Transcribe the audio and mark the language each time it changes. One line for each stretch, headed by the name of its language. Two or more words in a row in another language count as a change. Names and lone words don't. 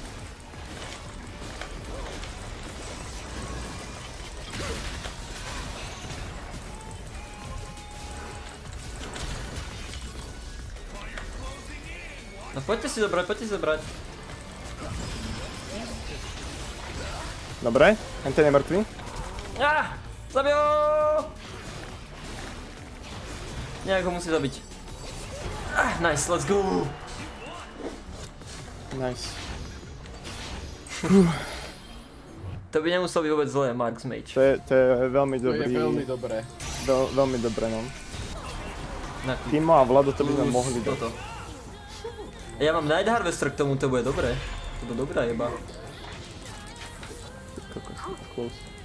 Slovak: No poďte si zobrať. Dobre, ten je mŕtvý. Zabijo! Nejak ho musí zabiť.
English: Nice, let's go! Nice.
Slovak: To by nemusel byť vôbec zlé, Mark's Mage. To je veľmi dobrý. To je veľmi dobré. Veľmi dobré, no. Timo a Vlado to by sme mohli dať. Ja mám Night Harvester k tomu, to bude dobré. To bude dobrá jeba.
English: Close.